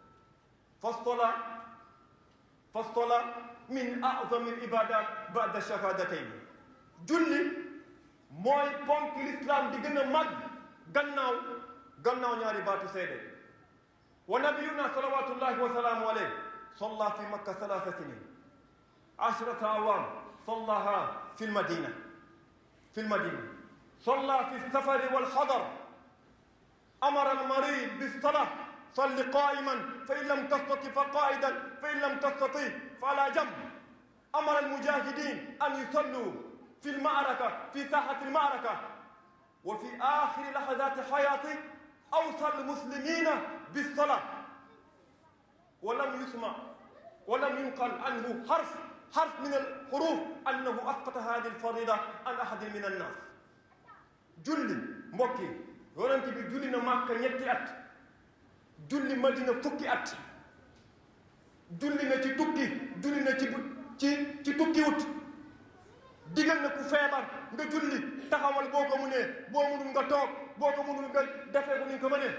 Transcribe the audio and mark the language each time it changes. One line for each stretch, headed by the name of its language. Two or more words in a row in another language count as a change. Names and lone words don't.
Arabic: فالصلاة من أعظم العبادات بعد الشهادتين.
Wolof: julli mooy ponk l'islam di gën a mag gannaaw ñaari baatu seede.
Arabic: ونبينا صلوات الله وسلامه عليه صلى في مكة 3 سنين 10 أعوام صلاها في المدينة صلى في السفر والحضر. أمر المريض بالصلاة: صل قائما فإن لم تستطع فقائدا فإن لم تستطع فعلى جنب. أمر المجاهدين أن يصلوا في المعركة، في ساحة المعركة. وفي آخر لحظات حياته أوصى المسلمين بالصلاة، ولم يسمع ولم ينقل عنه حرف من الحروف أنه أسقط هذه الفريضة عن أحد من الناس.
Wolof: julli mbokk yi yonent bi julli na Màkka 2 at, julli Madina 1 at, julli na ci tukki, julli na ci tukki wut. digal na ku feebar nga julli taxawal boo ko mënee, boo mënul nga toog, boo ko mënul nga defee ko ni nga ko mënee.